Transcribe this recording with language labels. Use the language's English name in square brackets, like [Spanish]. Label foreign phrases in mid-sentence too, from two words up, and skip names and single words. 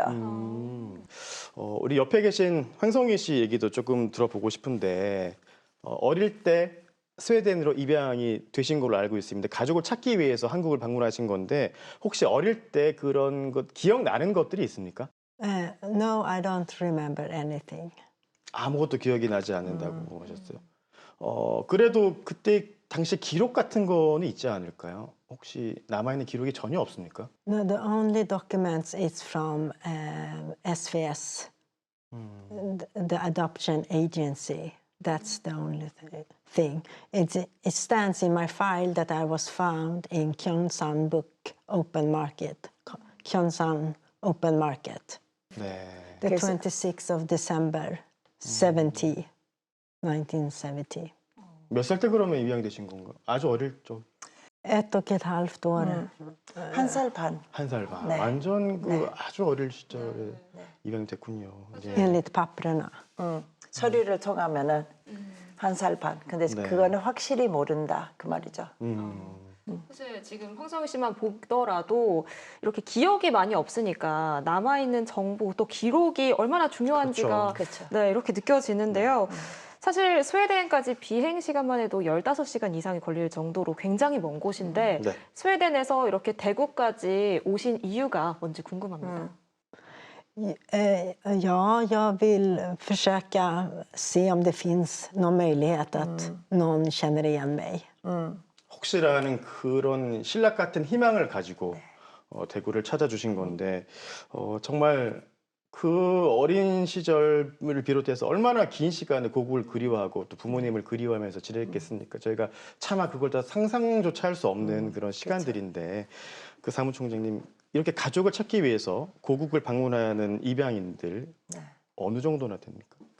[Korean] 우리 옆에 계신 황성희 씨 얘기도 조금 들어보고 싶은데 어릴 때 스웨덴으로 입양이 되신 걸로 알고 있습니다. 가족을 찾기 위해서 한국을 방문하신 건데 혹시 어릴 때 그런 것 기억나는 것들이 있습니까? [English] No, I don't remember anything. [Korean] 아무것도 기억이 나지 않는다고 하셨어요. 그래도 그때 당시 기록 같은 거는 있지 않을까요? 혹시 남아있는 기록이 전혀 없습니까? [English] No, the only documents is from SVS, the adoption agency. That's the only thing. It stands in my file that I was found in Gyeongsan Book Open Market, Gyeongsan Open Market, [Korean] 네. [English] the [Korean] 그래서- [English] 26th of December, 1970. [Korean] 몇 살 때 그러면 입양되신 건가요? 아주 어릴 적, [Swedish] 1,5 år. [Korean] 1살 반. 한 살 반. 네. 완전 그 네. 아주 어릴 시절에 입양됐군요. 예. [Swedish] Enligt papperna. [Korean] 서류를 통하면은 1살 반. 근데 네. 그거는 확실히 모른다 그 말이죠. 사실 지금 황성희 씨만 보더라도 이렇게 기억이 많이 없으니까 남아있는 정보 또 기록이 얼마나 중요한지가 그렇죠. 네, 이렇게 느껴지는데요. 사실 스웨덴까지 비행 시간만 해도 15시간 이상이 걸릴 정도로 굉장히 먼 곳인데 네. 스웨덴에서 이렇게 대구까지 오신 이유가 뭔지 궁금합니다. [Swedish] Ja, jag vill försöka se om det finns någon möjlighet att någon känner igen mig. [Korean] 혹시라는 그런 신락 같은 희망을 가지고 대구를 찾아주신 건데 정말 그 어린 시절을 비롯해서 얼마나 긴 시간을 고국을 그리워하고 또 부모님을 그리워하면서 지냈겠습니까? 저희가 차마 그걸 다 상상조차 할 수 없는 그런 시간들인데 그 사무총장님 이렇게 가족을 찾기 위해서 고국을 방문하는 입양인들 어느 정도나 됩니까?